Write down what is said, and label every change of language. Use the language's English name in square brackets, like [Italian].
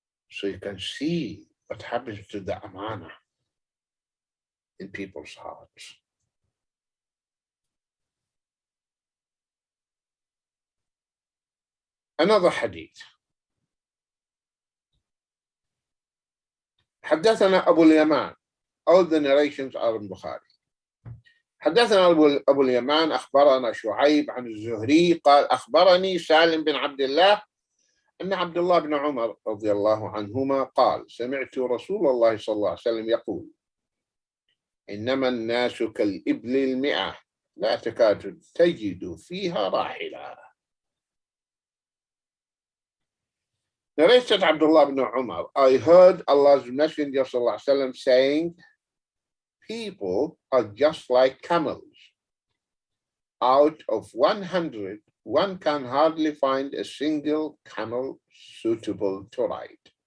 [English] So you can see what happens to the amana in people's hearts. Another hadith. [Arabic] حدثنا أبو اليمان. [English] All the narrations are in Bukhari. [Arabic] حدثنا أبو اليمان أخبرنا شعيب عن الزهري قال أخبرني سالم بن عبد الله أن عبد الله بن عمر رضي الله عنهما قال سمعت رسول الله صلى الله عليه وسلم يقول إنما الناس كالإبل المئة لا تكاد تجد فيها راحلة. [English] Narrated Abdullah ibn Umar, I heard Allah's Messenger [Arabic] صلى الله عليه وسلم [English] saying, people are just like camels. Out of 100, one can hardly find a single camel suitable to ride.